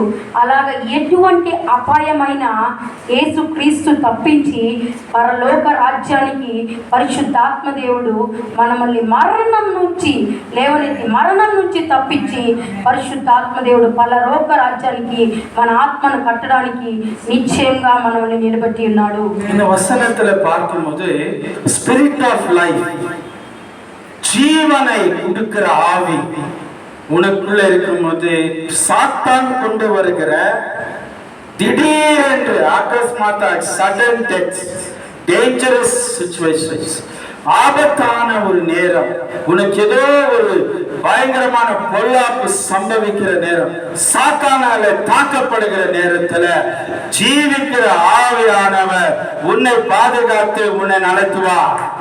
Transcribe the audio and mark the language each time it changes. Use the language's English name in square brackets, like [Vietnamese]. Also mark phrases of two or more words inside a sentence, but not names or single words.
[Telugu] అలాగ ఎటువంటి అపాయమైన యేసుక్రీస్తు తప్పించి పరలోక రాజ్యానికి పరిశుద్ధాత్మ దేవుడు మనల్ని మరణం నుంచి లేవనెత్తి మరణం నుంచి తప్పించి పరిశుద్ధాత్మ దేవుడు పరలోక రాజ్యానికి మన ఆత్మను కట్టడానికి నిశ్చయంగా మనల్ని నిలబెట్టి ఉన్నాడు. [Tamil] இந்த வசனத்துல பார்க்கும்போது [English] Spirit of life, [Tamil] ஜீவனை கொடுக்கிற ஆவி உனக்குள்ள இருக்கும்போது சாத்தான் கொண்டு வருகிற திடீரென்று அகஸ்மாத்தா [English] sudden death, dangerous situations, [Tamil] ஆபத்தான ஒரு நேரம், உனக்கு ஏதோ ஒரு பயங்கரமான பொல்லாப்பு சம்பவிக்கிற நேரம், சாத்தானால தாக்கப்படுகிற நேரத்துல ஜீவிக்கிற ஆவியானவர் உன்னை பாதுகாத்து உன்னை நடத்துவார்.